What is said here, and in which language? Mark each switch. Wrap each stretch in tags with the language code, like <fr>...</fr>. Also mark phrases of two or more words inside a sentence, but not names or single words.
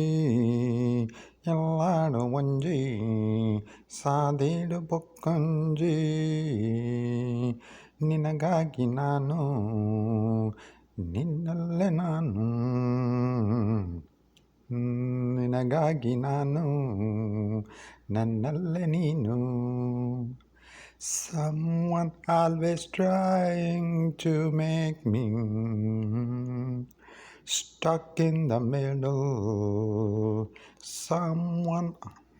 <tcy>ಎಲ್ಲಾಡು ಒಂಜಿ ಸಾದಿಡು ಬೊಕ್ಕೊಂಜಿ</tcy> <kn>ನಿನಗಾಗಿ ನಾನು ನಿನ್ನಲ್ಲೇ ನಾನು ನಿನಗಾಗಿ ನಾನು ನನ್ನಲ್ಲೇ ನೀನು.</kn> <en>Someone always trying to make me stuck in the middle. Someone</en>